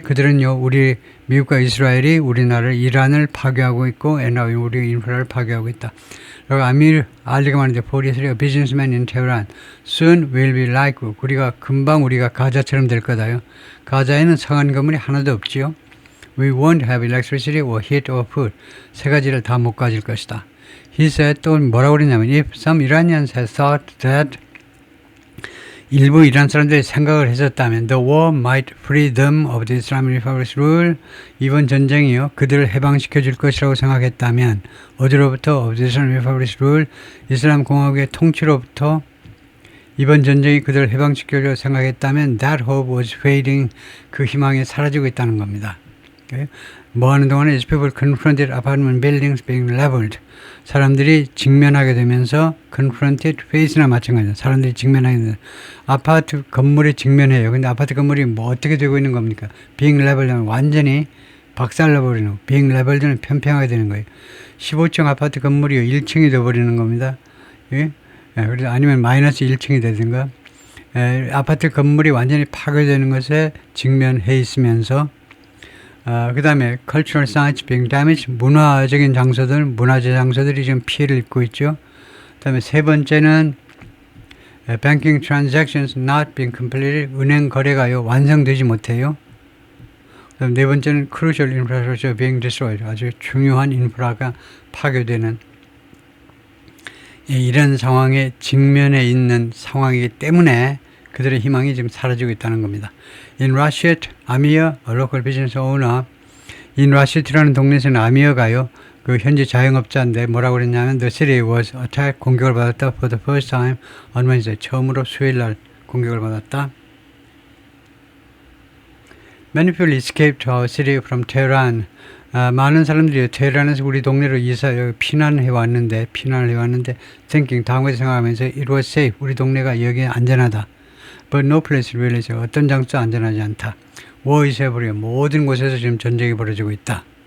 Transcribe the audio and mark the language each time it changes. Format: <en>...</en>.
<ko>그들은요, 우리 미국과 이스라엘이 우리나라를 이란을 파괴하고 있고, 우리 인프라를 파괴하고 있다. 그리고 아미르 알리가 말하는데,</ko> <en>43, a businessman in Tehran. Soon we'll be like,</en> <ko>금방 우리가 가자처럼 될 거다요. 가자에는 상한 건물이 하나도 없지요.</ko> <en>We won't have electricity or heat or food.</en> <ko>세 가지를 다 못 가질 것이다.</ko> <en>He said,</en> <ko>또 뭐라고 그러냐면,</ko> <en>if some Iranians had thought that</en> <ko>일부 이란 사람들이 생각을 했었다면</ko> <en>the war might free them of the Islamic Republic's rule,</en> <ko>이번 전쟁이요 그들을 해방시켜 줄 것이라고 생각했다면 어디로부터</ko> <en>of the Islamic Republic's rule,</en> <ko>이슬람 공화국의 통치로부터 이번 전쟁이 그들을 해방시켜 주려고 생각했다면</ko> <en>that hope was fading,</en> <ko>그 희망이 사라지고 있다는 겁니다.</ko> <en>Okay?</en> <ko>뭐 하는 동안에</ko> <en>as people confronted apartment buildings being leveled,</en> <ko>사람들이 직면하게 되면서</ko> <en>confronted face</en> <ko>나 마찬가지입니다. 사람들이 직면하게 되면서 아파트 건물이 직면해요. 근데 아파트 건물이 뭐 어떻게 되고 있는 겁니까?</ko> <en>being leveled</en> <ko>하면 완전히 박살나버리는 거.</ko> <en>being leveled</en> <ko>는 평평하게 되는 거예요. 15층 아파트 건물이 1층이 되어버리는 겁니다. 예? 그래서 아니면 마이너스 1층이 되든가 아파트 건물이 완전히 파괴되는 것에 직면해 있으면서 그 다음에</ko> <en>cultural sites being damaged,</en> <ko>문화적인 장소들, 문화재 장소들이 지금 피해를 입고 있죠. 그 다음에 세 번째는</ko> <en>banking transactions not being completed,</en> <ko>은행 거래가요 완성되지 못해요. 그 다음에 네 번째는</ko> <en>crucial infrastructure being destroyed,</en> <ko>아주 중요한 인프라가 파괴되는 이런 상황에 직면해 있는 상황이기 때문에 그들의 희망이 지금 사라지고 있다는 겁니다.</ko> <en>In Rashid, Amir, a local business owner, in Rashid라는</en> <ko>동네에서는 아미어가요, 그 현지 자영업자인데 뭐라고 그랬냐면</ko> <en>the city was attacked,</en> <ko>공격을 받았다</ko> <en>for the first time on Wednesday,</en> <ko>처음으로 수요일날 공격을 받았다.</ko> <en>Many people escaped to our city from Tehran.</en> <ko>많은 사람들이 테헤란에서 우리 동네로 피난을 해왔는데 thinking, 다음까지 생각하면서</ko> <en>it was safe,</en> <ko>우리 동네가 여기 안전하다.</ko> <en>But no place really,</en> <ko>어떤 장소도 안전하지 않다.</ko> <en>War is everywhere,</en> <ko>모든 곳에서 지금 전쟁이 벌어지고 있다.</ko>